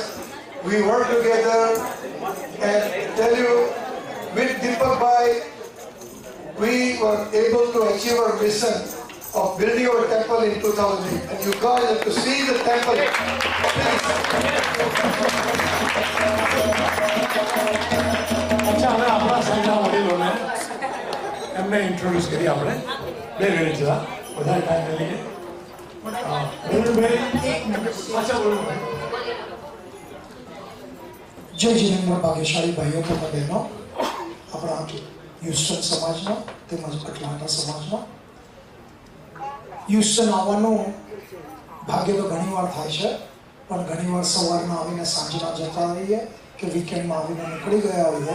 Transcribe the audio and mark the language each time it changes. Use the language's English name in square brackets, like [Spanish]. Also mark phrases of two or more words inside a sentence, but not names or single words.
[English] We worked together and tell you with Deepak Bhai, we were able to achieve our mission of building our temple in 2008. And you guys have to see the temple. [Gujarati] अच्छा હવે આપણા સંઘના વડીલોને એમને ઇન્ટ્રોડ્યુસ કરી આપણે 2 મિનિટ જેવા વધારે ટાઈમ લઈએ अच्छा बोलो जय जिनेन्द्र भाग्यशाળી ભાઈઓ તથા બહેનો આપણા હ્યુસ્ટન સમાજનો તેમજ એટલાન્ટા સમાજનો હ્યુસ્ટન આવવાનું ભાગ્ય તો ઘણીવાર થાય છે પણ ઘણીવાર સવારના આવીને સાંજના જતા રહીએ કે વીકેન્ડમાં આવીને નીકળી ગયા હોઈએ